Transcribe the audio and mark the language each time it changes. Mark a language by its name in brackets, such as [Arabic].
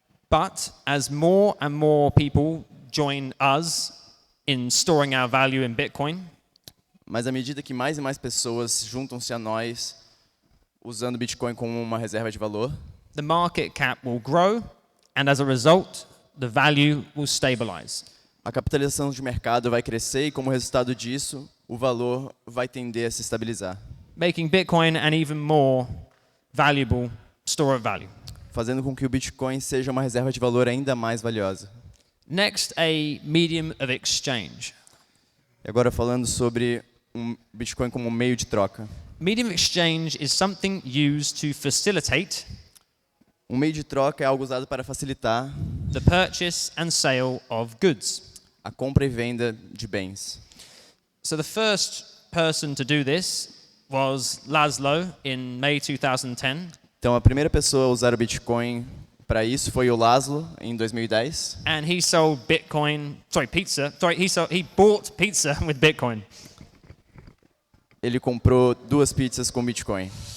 [English] But as more and more people join us in storing our value in Bitcoin, [Portuguese] Mas à medida que mais e mais pessoas juntam-se a nós usando o Bitcoin como uma reserva de valor, [English] the market cap will grow, and as a result, the value will stabilize. [Portuguese] a capitalização de mercado vai crescer e, como resultado disso, o valor vai tender a se estabilizar, [English] Making Bitcoin an even more valuable store of value. [Portuguese] fazendo com que o Bitcoin seja uma reserva de valor ainda mais valiosa. [English] Next, a medium of exchange. [Portuguese] E agora falando sobre Bitcoin como meio de troca. [English] Medium of exchange is something used to facilitate [Portuguese] Um meio de troca é algo usado para facilitar [English] the purchase and sale of goods. [Portuguese] a compra e venda de bens. [English] So the first person to do this was Laszlo in May 2010, [Portuguese] Então a primeira pessoa a usar o Bitcoin para isso foi o Laszlo em 2010. [English] and he sold pizza. He bought pizza with Bitcoin. [Portuguese] Ele comprou 2 pizzas com Bitcoin.